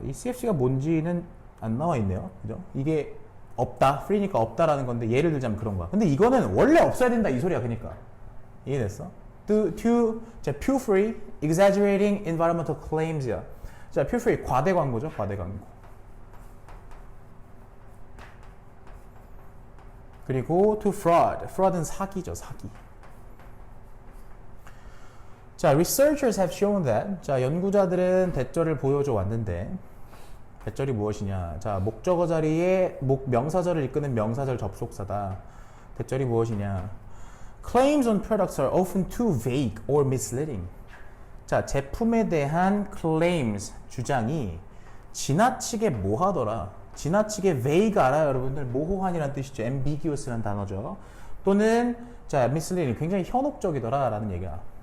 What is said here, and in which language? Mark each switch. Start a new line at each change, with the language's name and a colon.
Korean: 이 CFC가 뭔지는 안 나와 있네요. 그죠? 이게 없다. free니까 없다라는 건데 예를 들자면 그런 거야. 근데 이거는 원래 없어야 된다 이 소리야. 그러니까. 이해됐어? 자,
English: pure free, exaggerating environmental claims야.
Korean: 자,
English: pure free
Korean: 과대 광고죠. 과대 광고.
English: 그리고 to fraud.
Korean: fraud는 사기죠. 사기.
English: 자, researchers have shown that.
Korean: 자, 연구자들은 대절을 보여줘 왔는데 대절이 무엇이냐? 자, 목적어 자리에 명사절을 이끄는 명사절 접속사다. 대절이 무엇이냐?
English: Claims on products are often too vague or misleading.
Korean: 자, 제품에 대한 claims, 주장이 지나치게 뭐하더라? 지나치게 vague 알아요, 여러분들? 모호한이라는 뜻이죠. ambiguous라는 단어죠. 또는 자, misleading, 굉장히 현혹적이더라 라는 얘기야.